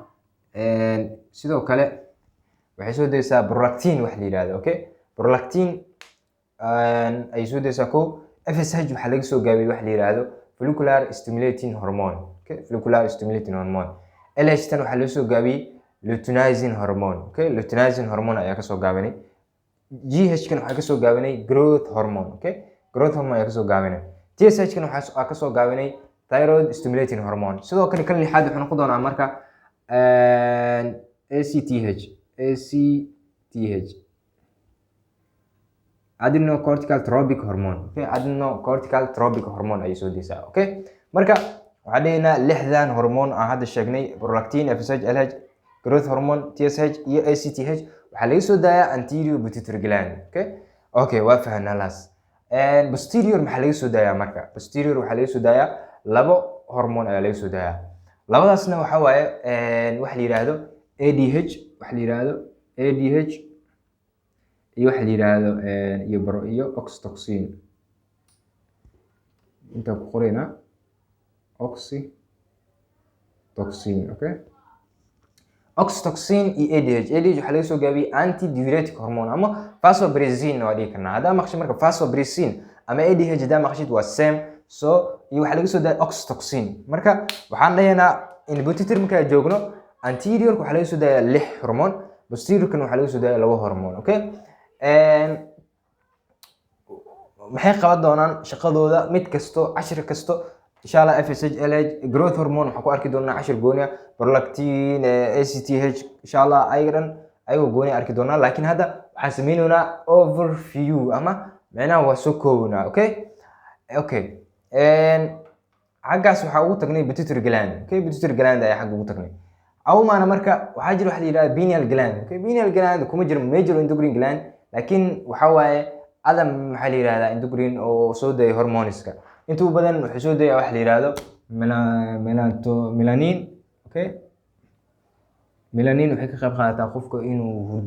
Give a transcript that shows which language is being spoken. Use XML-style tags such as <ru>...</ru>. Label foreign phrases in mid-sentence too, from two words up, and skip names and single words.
<so>Sidoo kale waxay soo deysaa prolactin waxa la yiraahdo. Prolactin ay soo deysaa kow. FSH waxaa laga soo gaabiyay waxa la yiraahdo</so> <en>follicular stimulating hormone. Follicular stimulating hormone.</en> <so>LH tan waxaa laga soo gaabiyay</so> <en>luteinizing hormone. Luteinizing hormone</en> <so>ayaa ka soo gaabanay. GH kan waxaa ka soo gaabanay</so> <en>growth hormone. Growth hormone</en> <so>ayaa ka soo gaabanay. TSH kan waxaa ka soo gaabanay</so> <en>thyroid stimulating hormone.</en> <so>Sidoo kale kan lixaad wuxuu noqon doonaa marka ACTH</so> <en>adrenocortical tropic hormone.</en> <so>Okay,</so> <en>adrenocortical tropic hormone</en> <so>ay soo deysaa. Okay, marka waxaan dhahaynaa lixdan hormoon aan hadda sheegnay: prolactin, FSH, LH,</so> <en>growth hormone,</en> <so>TSH iyo ACTH waxaa laga soo daayaa</so> <en>anterior pituitary gland.</en> <so>Okay, waa fahanaa laas. Posterior maxaa laga soo daayaa marka? Posterior waxaa laga soo daayaa labo hormoon ayaa laga soo daayaa. labadaasna waxa waaye waxa la yiraahdo ADH, waxa la yiraahdo ADH iyo waxa la yiraahdo iyo oxytocin. inta ku qorayna oxytocin. Okay, oxytocin iyo ADH waxa laga soo gaabiyay</so> <en>antidiuretic hormone</en> <so>ama vasopressin oo dhihi karnaa. hadaa maqashid marka vasopressin ama ADH hadaa maqashid waa same. So iyo waxa laga soo daayay oxytocin. marka waxaan dhahaynaa in pituitary marka joogno anterior waxa laga soo daayay 6 hormoon, posterior kan waxa laga soo daayay 2 hormoon. Okay, maxay qaban doonaan shaqadooda mid kasto cashir kasto</so> <ar>إن شاء الله.</ar> <so>FSH, LH,</so> <en>growth hormone</en> <so>waxa ku arki doonaa cashir gooni ah. Prolactin, ACTH</so> <ar>إن شاء الله</ar> <so>ayagoo gooni arki doonaa. laakiin hadda waxaan sameynaynaa overview ama macnaha waa soo koobnaa. Okay, xaggaas waxaa ugu tagnay</so> <en>pituitary gland.</en> <so>Okay,</so> <en>pituitary gland</en> <so>ayaa xagga ugu tagnay. awmaana marka waxaa jira waxa la yiraahdo</so> <en>pineal gland.</en> <so>Okay,</so> <en>pineal gland</en> <so>kuma jiro</so> <en>major endocrine gland,</en> <so>laakiin waxa waaye adam maxaa la yiraahdaa endocrine oo soo daaya hormoneska. intuu badan wuxuu soo daaya waxa la yiraahdo melanin. Okay, melanin waxay ka qayb qaadataa qofka inuu hurdo.</so>